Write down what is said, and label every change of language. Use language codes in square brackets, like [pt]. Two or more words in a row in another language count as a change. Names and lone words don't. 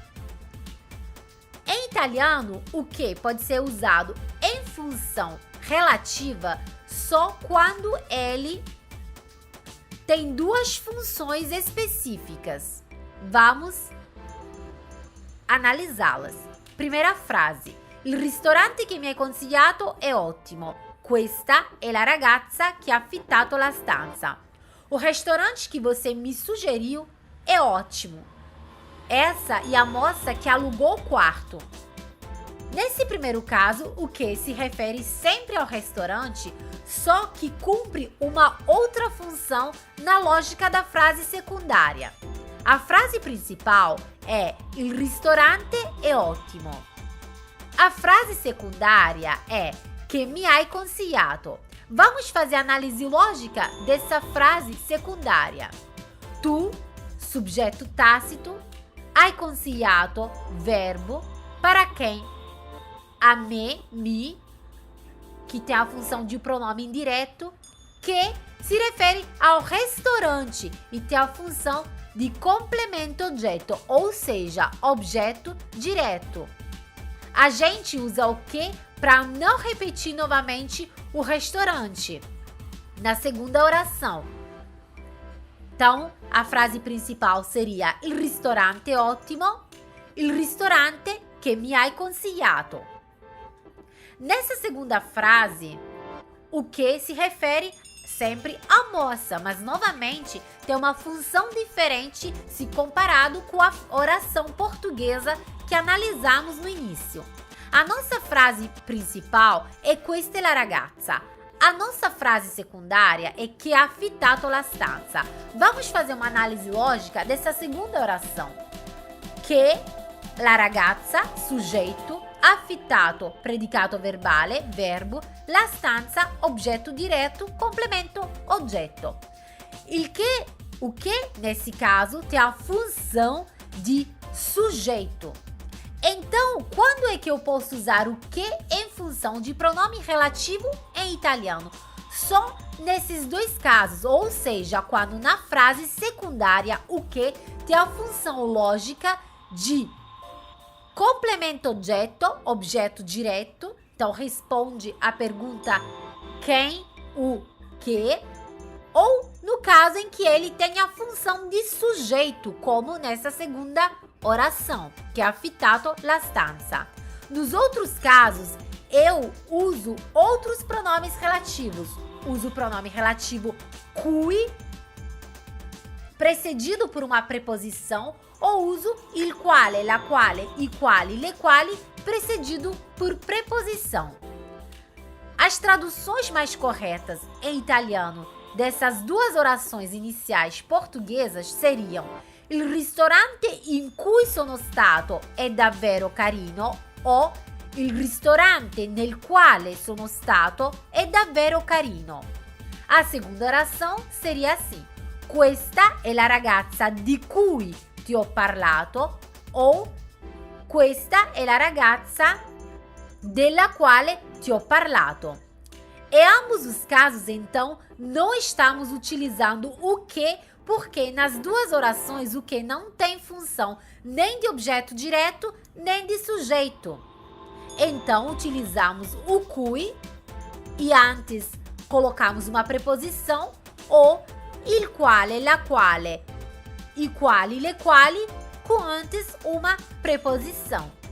[pt] Em italiano, o que pode ser usado em função relativa só quando ele tem duas funções específicas. Vamos analisá-las. Primeira frase. [it] Il ristorante che mi hai consigliato è ottimo. Questa è la ragazza che ha affittato la stanza. [pt] O restaurante que você me sugeriu é ótimo. Essa é a moça que alugou o quarto. Nesse primeiro caso, o que se refere sempre ao restaurante, só que cumpre uma outra função na lógica da frase secundária. A frase principal é [it] Il ristorante è ottimo. [pt] A frase secundária é [it] che mi hai consigliato. [pt] Vamos fazer a análise lógica dessa frase secundária. Tu, subjeto tácito, [it] hai consigliato, [pt] verbo, para quem? A me, mi, que tem a função de pronome indireto, que se refere ao restaurante e tem a função de complemento objeto, ou seja, objeto direto. A gente usa o que para não repetir novamente o restaurante na segunda oração. Então, a frase principal seria [it] Il ristorante è ottimo, il ristorante che mi hai consigliato. [pt] Nessa segunda frase, o que se refere sempre à moça, mas novamente tem uma função diferente se comparado com a oração portuguesa que analisamos no início. A nossa frase principal é [it] questa è la ragazza. [pt] A nossa frase secundária é [it] che ha affittato la stanza. [pt] Vamos fazer uma análise lógica dessa segunda oração. [it] Che la ragazza, sujeito, affittato, predicato verbale, verbo, la stanza, oggetto direto, complemento, oggetto. Il che [pt] O que, nesse caso, tem a função de sujeito. Então, quando é que eu posso usar o que em função de pronome relativo em italiano? Só nesses dois casos, ou seja, quando na frase secundária o que tem a função lógica de complemento objeto direto, então responde a pergunta quem, o que, ou no caso em que ele tem a função de sujeito, como nessa segunda oração, que é [it] affitto la stanza. [pt] Nos outros casos, eu uso outros pronomes relativos. Uso o pronome relativo cui, precedido por uma preposição, ou uso [it] il quale, la quale, i quali, le quali, [pt] precedido por preposição. As traduções mais corretas em italiano dessas duas orações iniciais portuguesas seriam: [it] il ristorante in cui sono stato è davvero carino, o il ristorante nel quale sono stato è davvero carino. [pt] A segunda oração seria assim: [it] questa è la ragazza di cui ti ho parlato, ou questa è la ragazza della quale ti ho parlato. [pt] Em ambos os casos, então, não estamos utilizando o que, porque nas duas orações o que não tem função nem de objeto direto, nem de sujeito. Então, utilizamos o cui e antes colocamos uma preposição, ou [it] il quale, la quale, i quali, le quali, [pt] com antes uma preposição.